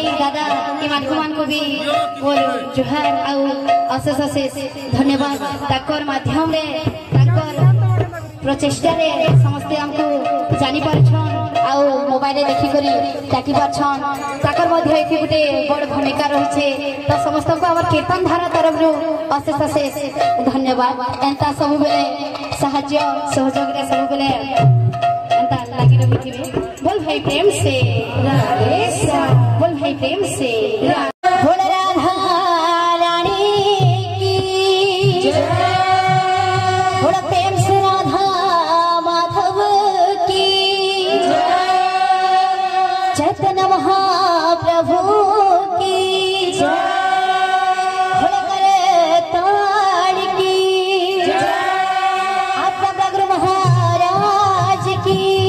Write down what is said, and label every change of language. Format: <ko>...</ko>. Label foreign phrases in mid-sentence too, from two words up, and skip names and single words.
<or>ଦାଦା ମାନ କୁ ବି ମୋର ଜୁହାର ଆଉ ଅଶେଷ ଅଶେଷ ଧନ୍ୟବାଦ ତାଙ୍କର ମାଧ୍ୟମ ରେ ତାଙ୍କର ପ୍ରଚେଷ୍ଟା ରେ ସମସ୍ତ ଆମକୁ ଜାଣି ପାରୁଛନ୍ତି ଆଉ ମୋବାଇଲ ରେ ଦେଖି କରି ତାକି ପାରୁଛନ୍ତି ତାଙ୍କର ମଧ୍ୟ ଏଥି ଗୋଟେ ବଡ଼ ଭୂମିକା ରହୁଛି ତ ସମସ୍ତ କୁ ଆମର କୀର୍ତ୍ତନ ଧାରା ତରଫ ରୁ ଅଶେଷ ଅଶେଷ ଧନ୍ୟବାଦ ଏମିତି ସବୁ ବେଳେ ସାହାଯ୍ୟ ସହଯୋଗ ରେ ସବୁ ବେଳେ ଏମିତି ଲାଗି ରହିଥିବେ</or> <hi>बोल भाई प्रेम से राधे श्याम बोल भाई प्रेम से बोल राधा रानी की बोल प्रेम से राधा माधव की चैतन्य महाप्रभु की बोल करताड़ की आपका प्रभु महाराज की</hi>